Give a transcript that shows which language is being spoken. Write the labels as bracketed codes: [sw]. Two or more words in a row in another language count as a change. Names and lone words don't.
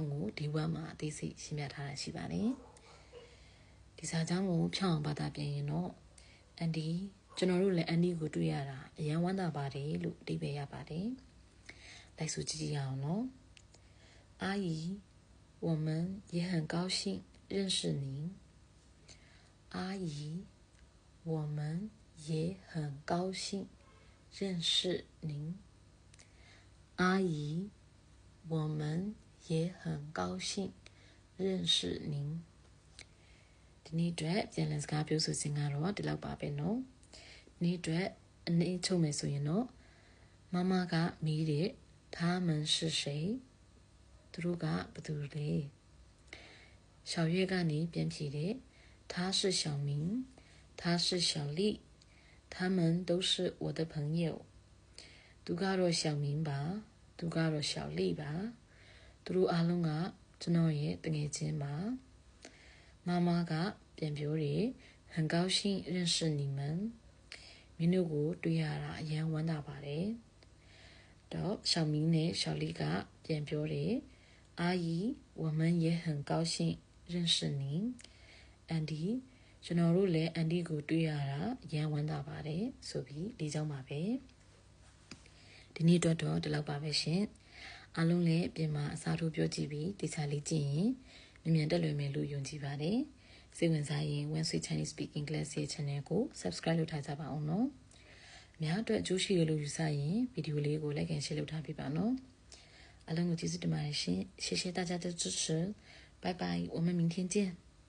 [my] ကိုဒီဝက်မှာအသေးစိတ်ရှင်းပြထားတာရှိပါတယ်ဒီစာကြောင်းကိုဖြောင်းအောင်ဘာသာပြန်ရင်တော့အန်ဒီကျွန်တော်တို့လည်းအန်ဒီကိုတွေ့ရတာအရန်ဝမ်းသာပါတယ်လို့အဓိပ္ပာယ်ရပါတယ်လိုက်ဆိုကြည့်ကြရ [zh] အောင်နော်阿姨我们也很高兴认识您阿姨我们也很高兴认识您阿姨我们也很高兴认识 [my] 您ဒီနေ့အတွက်ပြန်လည်စကားပြောဆိုခြင်းကတော့ဒီလောက်ပါပဲနော်ဒီနေ့အတွက်အနေချုပ်မယ်ဆိုရင်တော့မမကမေး တဲ့ [zh] 他们是谁 [my] သူတို့ကဘသူလဲ小月ကနေပြန်ဖြေတဲ့他是小 [zh] 明他是小丽他们都是我的朋友 [my] သူကတော့小明ပါသူကတော့小丽ပါသူတို့အားလုံးကကျွန်တော်ရဲ့တငယ်ချင်းပါ妈妈ကပြန်ပြောတယ် [zh] 很高兴认识你们 [my] မင်းတို့ကိုတွေ့ရတာအရန်ဝမ်းသာပါတယ်တော့小明နဲ့小丽ကပြန်ပြောတယ်阿姨 [zh] 我们也很高兴认识您 [my] Andy ကျွန်တော်တို့လည်း Andy ကိုတွေ့ရတာအရန်ဝမ်း သာပါတယ်ဆိုပြီးဒီကြောင့်ပါပဲဒီနေ့တော့ဒီလောက်ပါပဲရှင်အားလုံးလည်းပြင်မှာအစားထိုးပြောကြည့်ပြီးတခြားလေးကြည့်ရင်မြန်တက်လွယ်မယ်လို့ယုံကြည်ပါတယ်စိတ်ဝင်စားရင် One Sweet Chinese Speaking Class ရဲ့ channel ကို subscribe လုပ်ထားကြပါအောင်နော်များအတွက်အကျိုးရှိရလို့ယူဆရင်ဗီဒီယိုလေးကို [en] like and share [my] လုပ်ထားပေးပါနော်အားလုံးကိုကျေးဇူးတင်ပါတယ်ရှင် [zh] 谢谢大家的支持拜拜我们明天见